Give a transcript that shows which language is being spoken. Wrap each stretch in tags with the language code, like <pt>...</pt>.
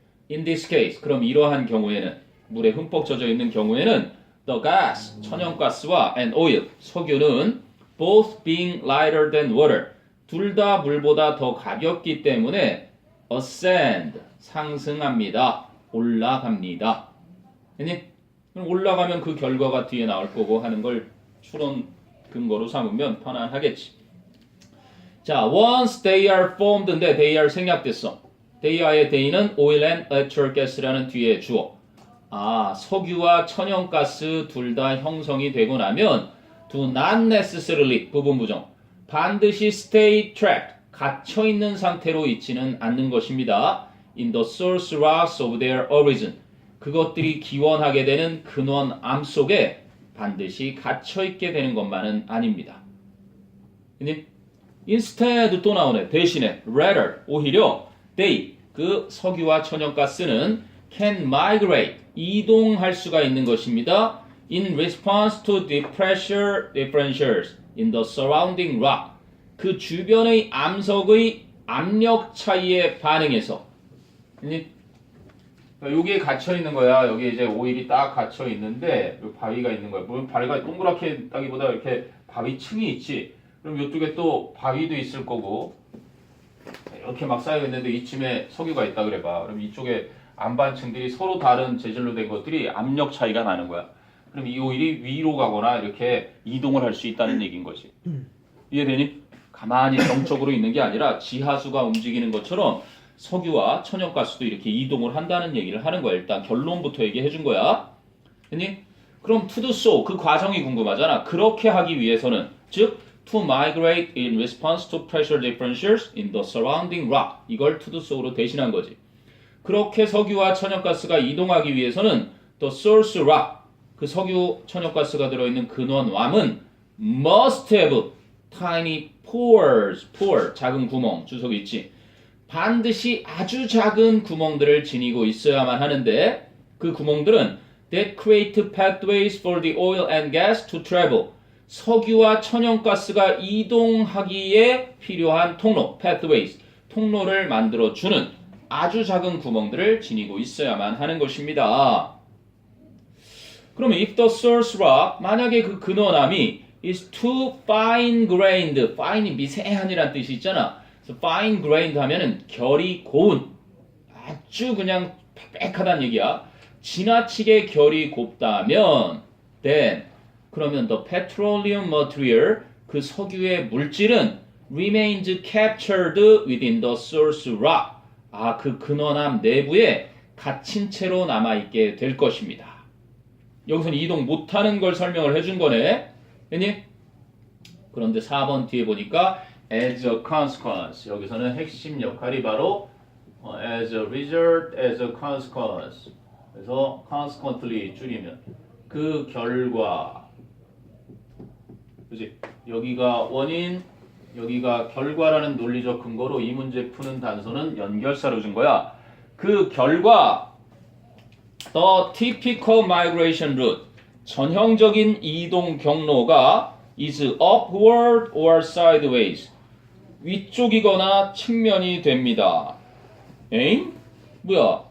<en>In this case,</en> <ko>그럼 이러한 경우에는, 물에 흠뻑 젖어 있는 경우에는</ko> <en>the gas,</en> <ko>천연가스와</ko> <en>and oil,</en> <ko>석유는</ko> <en>both being lighter than water,</en> <ko>둘 다 물보다 더 가볍기 때문에 ascend, 상승합니다. 올라갑니다. 그럼 올라가면 그 결과가 뒤에 나올 거고 하는 걸 추론 근거로 삼으면 편안하겠지. 자,</ko> <en>once they are formed</en> <ko>인데 they are 생략됐어. they의 they는 oil and natural gas라는 뒤에 주어. 아, 석유와 천연가스 둘 다 형성이 되고 나면</ko> <en>do not necessarily</en> <ko>부분 부정. 반드시</ko> <en>stay trapped,</en> <ko>갇혀 있는 상태로 있지는 않는 것입니다.</ko> <en>in the source rocks of their origin.</en> <ko>그것들이 기원하게 되는 근원암 속에 반드시 갇혀 있게 되는 것만은 아닙니다. instead 또 나오네. 대신에 rather 오히려 they 그 석유와 천연가스는</ko> <en>can migrate</en> <ko>이동할 수가 있는 것입니다.</ko> <en>in response to the pressure differentials in the surrounding rock.</en> <ko>그 주변의 암석의 압력 차이에 반응해서. 여기에 갇혀 있는 거야. 여기 이제 오일이 딱 갇혀 있는데 여기 바위가 있는 거야. 물론 바위가 동그랗게 따기보다 이렇게 바위층이 있지. 그럼 이쪽에 또 바위도 있을 거고 이렇게 막 쌓여 있는데 이쯤에 석유가 있다 그래봐. 그럼 이쪽에 안반층들이 서로 다른 재질로 된 것들이 압력 차이가 나는 거야. 그럼 이 오일이 위로 가거나 이렇게 이동을 할 수 있다는 얘기인 거지. 이해되니? 가만히 정적으로 있는 게 아니라 지하수가 움직이는 것처럼 석유와 천연가스도 이렇게 이동을 한다는 얘기를 하는 거야. 일단 결론부터 얘기해 준 거야. 됐니? 그럼</ko> <en>to do so,</en> <ko>그 과정이 궁금하잖아. 그렇게 하기 위해서는, 즉</ko> <en>to migrate in response to pressure differentials in the surrounding rock.</en> <ko>이걸</ko> <en>to do so</en> <ko>로 대신한 거지. 그렇게 석유와 천연가스가 이동하기 위해서는</ko> <en>the source rock,</en> <ko>그 석유, 천연가스가 들어있는 근원암은</ko> <en>must have tiny pores,</en> <ko>pore, 작은 구멍, 주석이 있지. 반드시 아주 작은 구멍들을 지니고 있어야만 하는데 그 구멍들은</ko> <en>that create pathways for the oil and gas to travel.</en> <ko>석유와 천연가스가 이동하기에 필요한 통로, pathways, 통로를 만들어주는 아주 작은 구멍들을 지니고 있어야만 하는 것입니다.</ko> <en>그러면 if the source rock,</en> <ko>만약에 그 근원암이</ko> <en>is too fine grained, fine이</en> <ko>미세한이란 뜻이 있잖아. 그래서 fine grained 하면은 결이 고운, 아주 그냥 빽빽하다는 얘기야. 지나치게 결이 곱다면</ko> <en>then, 그러면 the petroleum material,</en> <ko>그 석유의 물질은</ko> <en>remains captured within the source rock.</en> <ko>아, 그 근원암 내부에 갇힌 채로 남아있게 될 것입니다. 여기서는 이동 못하는 걸 설명을 해준 거네. 됐니? 그런데 4번 뒤에 보니까</ko> <en>as a consequence,</en> <ko>여기서는 핵심 역할이 바로</ko> <en>as a result, as a consequence.</en> <ko>그래서 consequently 줄이면 그 결과, 그지? 여기가 원인, 여기가 결과라는 논리적 근거로 이 문제 푸는 단서는 연결사로 준 거야. 그 결과</ko> <en>the typical migration route,</en> <ko>전형적인 이동 경로가</ko> <en>is upward or sideways,</en> <ko>위쪽이거나 측면이 됩니다. 에잉? 뭐야?</ko>